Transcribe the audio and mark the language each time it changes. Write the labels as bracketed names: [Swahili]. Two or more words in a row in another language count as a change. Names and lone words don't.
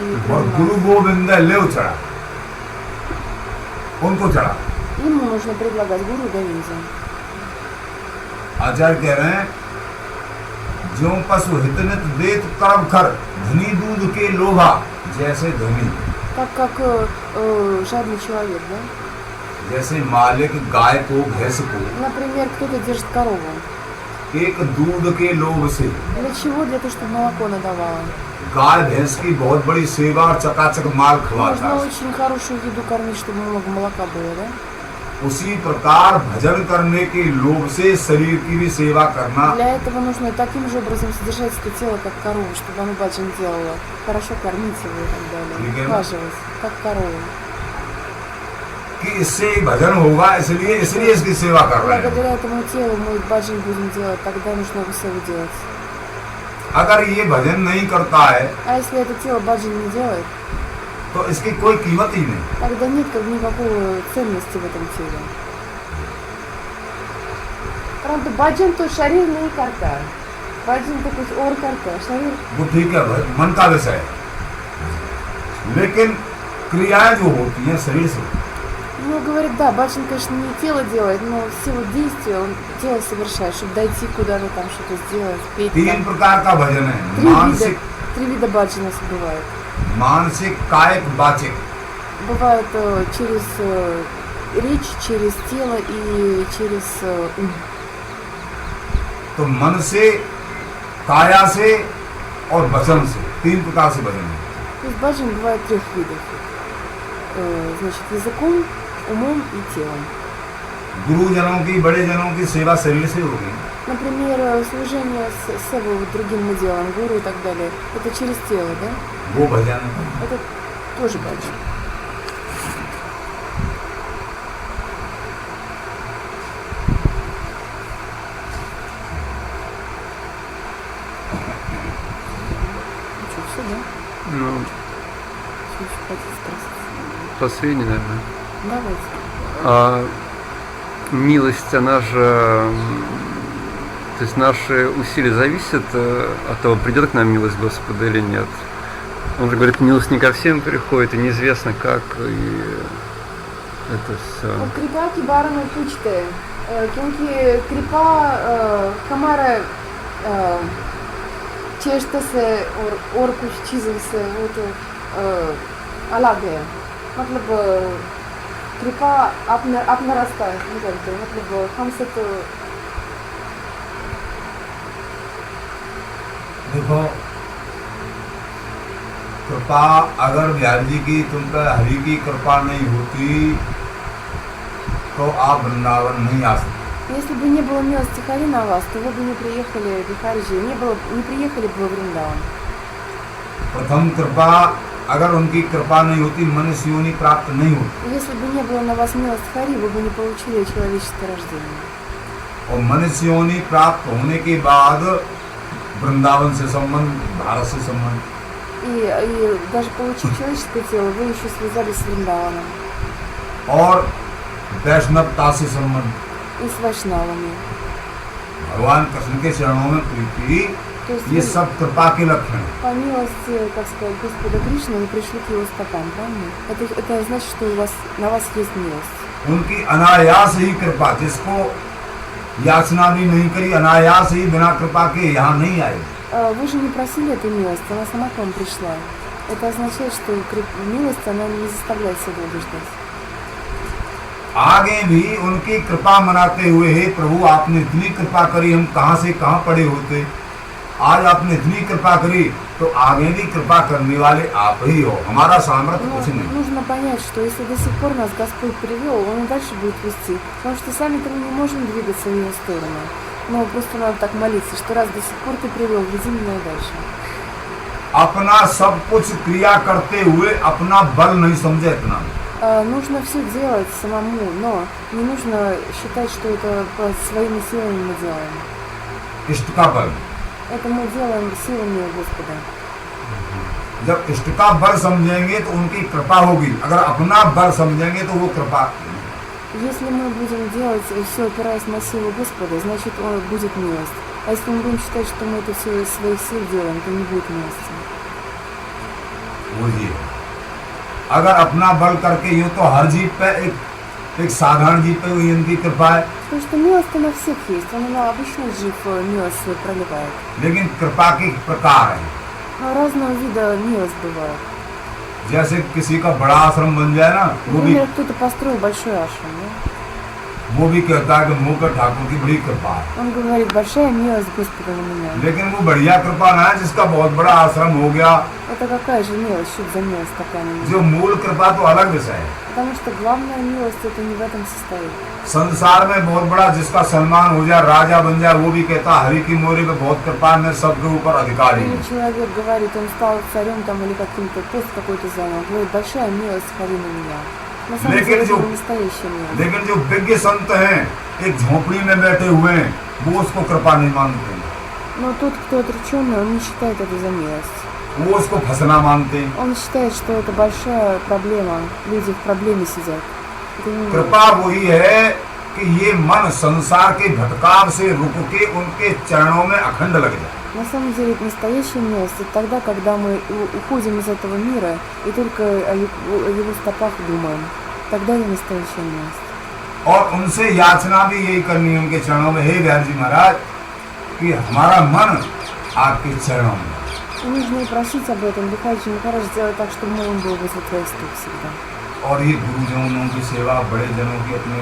[Hindi] और [Russian] принимать. [Hindi] गुरु गोविंद ले चढ़ा, उनको चढ़ा। [Russian] Ему нужно предлагать Гуру Говинде. [Hindi] आचार्य कह रहे हैं, ज्यों पशु हितनित देत करब खर, धनी दूध के लोभा जैसे धनी। [Russian] Так как жадный человек, да? [Hindi] जैसे मालिक गाय को, भैंस को [Russian] Например, кто-то держит корову. [Hindi] एक दूध के लोभ से, [Russian] Для чего? Для того, чтобы молоко надавало. [Hindi] गाय भैंस की बहुत बड़ी सेवा और चकाचक माल खिलाता [Russian] Нужно [Hindi] है। [Russian] очень хорошую еду кормить, чтобы много молока было, да? [Hindi] उसी प्रकार भजन करने के लोभ से शरीर की भी सेवा करना, [Russian] Для этого нужно таким же образом содержать это тело, как корову, чтобы оно баджан делало. Хорошо кормить его и так далее. Ухаживать, как корову. [Hindi] कि इससे भजन होगा, इसलिए इसकी सेवा कर रहे हैं। [Russian] Благодаря этому телу мы баджан будем делать, тогда нужно его севу делать. [Hindi] अगर ये भजन नहीं करता है [Russian] А если это тело баджан не делает, [Hindi] तो इसकी कोई कीमत ही नहीं। [Russian] тогда нет никакой ценности в этом теле. [Hindi] परंतु भजन तो शरीर नहीं करता, भजन तो कुछ और करता है शरीर. वो ठीक है, मन का विषय है, लेकिन क्रियाएं जो होती हैं शरीर से, [Russian] Ну, говорит, да, баджан, конечно, не тело делает, но все вот действия он тело совершает, чтобы дойти куда-то там, что-то сделать, петь [Hindi] तीन [Russian] там. [Hindi] प्रकार का भजन है, [Russian] Три вида баджана бывает. [Hindi] मानसिक, कायिक, वाचिक। [Russian] Бывает через речь, через тело и через ум. [Hindi] तो मन से, काया से और वचन से, तीन प्रकार से भजन है। [Russian] То есть баджан бывает 3 видов. Значит, языком, умом и телом. [Hindi] गुरुजनों की, बड़े जनों की सेवा शरीर से होगी, [Russian] Например, служение с вот другим мы делаем, гуру и так далее. Это через тело, да? [Hindi] वो भजन है। [Russian] Это тоже баджан. Ну что, все, да? Ну, Что еще хотите спросить? последний, наверное. Давайте. А милость, она же, то есть наши усилия зависят от того, придет к нам милость Господа или нет. Он же говорит, милость не ко всем приходит, и неизвестно как, и это все. [Hindi] कृपा की बारे में पूछते हैं क्योंकि कृपा हमारा चेष्टा से और कुछ चीज़ों से वो तो अलग है मतलब कृपा अपना रास्ता निकलते हैं मतलब हमसे तो देखो, कृपा अगर बिहारी जी की तुम पर हरि की कृपा नहीं होती तो आप वृंदावन नहीं आ सकते। [Russian] Если бы не было милости Хари на вас, то вы бы не приехали в Бихарджи, не приехали бы в Вриндаван. [Hindi] प्रथम कृपा अगर उनकी कृपा नहीं होती मनुष्य योनि प्राप्त नहीं होती, [Russian] Если бы не было на вас милость Хари, вы бы не получили человеческое рождение. [Hindi] और मनुष्य योनि प्राप्त होने के बाद वृंदावन से संबंध, भारत से संबंध, [Russian] И даже получив человеческое тело, вы еще связались с Вриндаваном [Hindi] और वैष्णवता से संबंध, [Russian] и с Вайшнавами. [Hindi] भगवान कृष्ण के चरणों में प्रीति, [Russian] То есть [Hindi] ये [Russian] вы [Hindi] सब कृपा के लक्षण हैं। [Russian] по милости, как сказать, Господа Кришны, вы пришли к его стопам, правильно? Это значит, что на вас есть милость. [Hindi] उनकी अनायास ही कृपा, जिसको याचना भी नहीं करी, अनायास ही बिना कृपा के यहाँ नहीं आए। [Russian] Вы же не просили эту милость, она сама к вам пришла. Это означает, что милость, она не заставляет себя долго ждать. [Hindi] आगे भी उनकी कृपा मनाते हुए, हे प्रभु आपने इतनी कृपा करी, हम कहाँ से कहाँ पड़े होते, आज आपने इतनी कृपा करी, तो आगे भी कृपा करने वाले आप ही हो, हमारा सामर्थ्य [Russian] Но [Hindi] कुछ नहीं। [Russian] нужно понять, что если до сих пор нас Господь привел, Он и дальше будет вести. Потому что сами-то мы не можем двигаться в Его сторону. Но просто надо так молиться, что раз до сих пор Ты привел, веди меня и дальше. [Hindi] अपना सब कुछ क्रिया करते हुए अपना बल नहीं समझे इतना। [Russian] Нужно все делать самому, но не нужно считать, что это по своими силами мы делаем. [Hindi] इष्ट का बल, [Russian] Это мы делаем силами Господа. [Hindi] जब इष्ट का बल समझेंगे तो उनकी कृपा होगी, अगर अपना बल समझेंगे तो वो कृपा। [Russian] Если мы будем делать все опираясь на силу Господа, значит будет милость. А если мы будем считать, что мы это все из своих сил делаем, то не будет милости. [Hindi] वो जी, अगर अपना बल करके यूं तो हर जीव पे एक साधारण जीव पे हुई इनकी कृपा है, [Russian] Потому что милость на всех есть, он на обычный жив милость свою проливает. [Hindi] लेकिन कृपा के प्रकार है। [Russian] Но разного вида милость бывает. [Hindi] जैसे किसी का बड़ा आश्रम बन जाए ना, [Russian] Например, кто-то построил большой ашрам, да? [Hindi] वो भी कहता है कि मुकर ठाकुर की बड़ी कृपा है, [Russian] Он говорит, большая милость Господа на меня. [Hindi] लेकिन वो बढ़िया कृपा ना है जिसका बहुत बड़ा आश्रम हो गया। [Russian] Это какая же милость, что за милость такая на [Hindi] जो [Russian] меня? [Hindi] मूल कृपा तो अलग विषय है। [Russian] Потому что главная милость это не в этом состоит. [Hindi] संसार में बहुत बड़ा जिसका सम्मान हो जाए, राजा बन जाए, वो भी कहता हरि की मोरे पे बहुत कृपा है, मैं सबके ऊपर अधिकारी [Russian] Или [Hindi] हूँ। [Russian] человек говорит, он стал царем там или каким-то пост какой-то занял, говорит, большая милость Хари на меня. На самом [Hindi] लेकिन [Russian] деле это [Hindi] जो- [Russian] не настоящая милость. [Hindi] लेकिन जो विज्ञ संत हैं, एक झोपड़ी में बैठे हुए हैं, वो उसको कृपा नहीं मानते, [Russian] Но тот, кто отреченный, он не считает это за милость. [Hindi] वो उसको फंसना मानते हैं। [Russian] Он считает, что это большая проблема. Люди в проблеме сидят. Это не милость. [Hindi] कृपा वही है कि ये मन संसार के भटकाव से रुक के उनके चरणों में अखंड लग जाए। [Russian] На самом деле это настоящая милость. Это тогда, когда мы уходим из этого мира и только о его стопах думаем. Тогда это настоящая милость. [Hindi] और उनसे याचना भी यही करनी है उनके चरणों में, हे बिहारी जी महाराज, कि हमारा मन आपके चरणों में। [Russian] И нужно и просить об этом. Бихаджи Махарадж сделать так, чтобы он был возле твоих стоп всегда. [Hindi] और ये गुरुजनों की सेवा, बड़े जनों की अपने